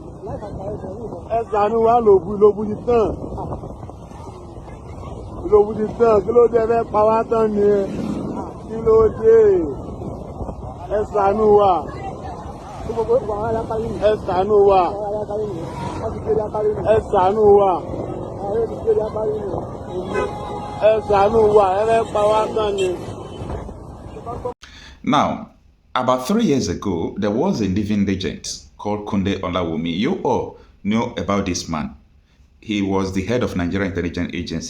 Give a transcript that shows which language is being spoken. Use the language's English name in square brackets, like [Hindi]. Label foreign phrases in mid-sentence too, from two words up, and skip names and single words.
[Yoruba] Kanu wa ILOBU ti tán. ILOBU ti tán. Kí ló dé fẹ́ pa wá tán ni? Kí ló dé? Kanu wa. Kanu wa. Kanu wa. [English] Now, about 3 years ago, there was a living legend called Kunde Olawumi. You all know about this man. He was the head of Nigerian Intelligence Agency.